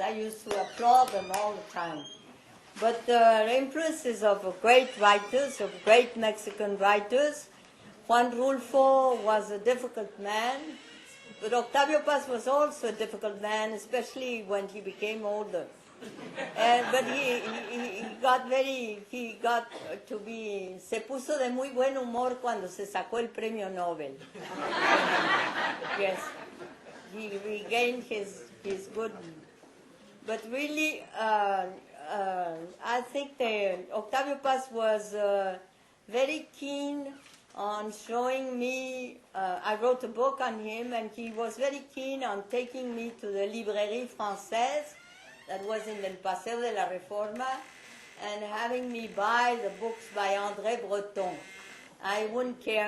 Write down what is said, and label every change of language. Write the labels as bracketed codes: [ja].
[en] I used to applaud them all the time. But the influences of great writers, of great Mexican writers. Juan Rulfo was a difficult man, but Octavio Paz was also a difficult man, especially when he became older. [es] But se puso de muy buen humor cuando se sacó el premio Nobel. [en] Yes, he regained his good, but really, I think Octavio Paz was very keen on showing me, I wrote a book on him, and he was very keen on taking me to the Librairie Française, that was in El Paseo de la Reforma, and having me buy the books by André Breton. I wouldn't care.